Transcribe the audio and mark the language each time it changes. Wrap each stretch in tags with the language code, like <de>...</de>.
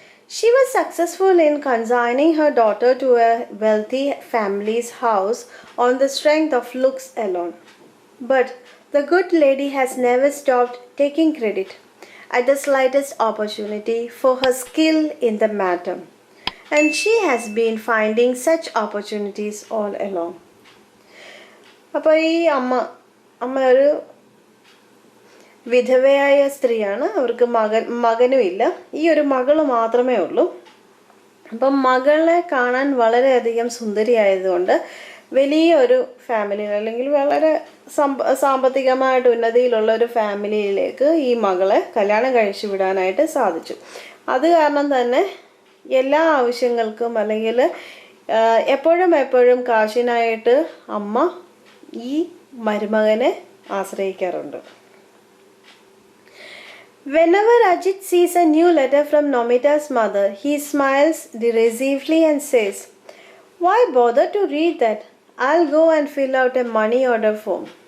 <en>She was successful in consigning her daughter to a wealthy family's house on the strength of looks alone. But the good lady has never stopped taking credit at the slightest opportunity for her skill in the matter, and she has been finding such opportunities all along.</en> <ml>അപ്പോൾ ഈ അമ്മ ഒരു വിധവയായ സ്ത്രീയാണ്. അവർക്ക് മകനുമില്ല. ഈ ഒരു മകള് മാത്രമേ ഉള്ളൂ. അപ്പം മകളെ കാണാൻ വളരെയധികം സുന്ദരിയായതുകൊണ്ട് വലിയൊരു ഫാമിലിയിൽ അല്ലെങ്കിൽ വളരെ സാമ്പത്തികമായിട്ട് ഉന്നതിയിലുള്ള ഒരു ഫാമിലിയിലേക്ക് ഈ മകളെ കല്യാണം കഴിച്ചു വിടാനായിട്ട് സാധിച്ചു. അത് കാരണം തന്നെ എല്ലാ ആവശ്യങ്ങൾക്കും അല്ലെങ്കിൽ എപ്പോഴും കാശിനായിട്ട് അമ്മ ഈ മരുമകനെ ആശ്രയിക്കാറുണ്ട്.</ml> <en>Whenever Ajit sees a new letter from Nomita's mother, he smiles derisively and says, "Why bother to read that? I'll go and fill out a money order form."</en>